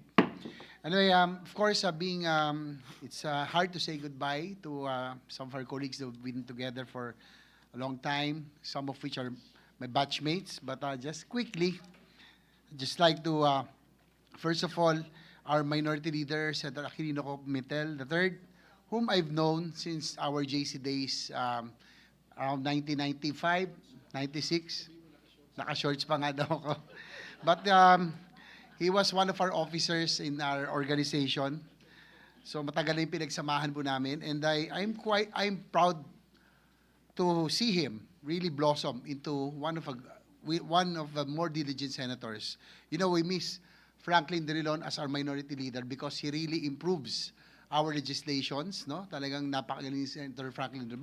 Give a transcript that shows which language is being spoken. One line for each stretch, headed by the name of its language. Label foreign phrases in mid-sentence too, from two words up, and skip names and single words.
English: Anyway, of course, it's hard to say goodbye to some of our colleagues that have been together for a long time, some of which are my batchmates. But just quickly, just like to, first of all, our minority leader, Senator Pimentel III, whom I've known since our JC days around 1995, 96.
Filipino: Naka-shorts pa nga daw ako.
English: But he was one of our officers in our organization.
Filipino: So matagal na yung pinagsamahan po namin.
English: And I'm proud to see him really blossom into one of the more diligent senators. You know, we miss Franklin Drilon as our minority leader because he really improves our legislations, no?
Filipino: Talagang napakagaling si Senator Franklin Drilon.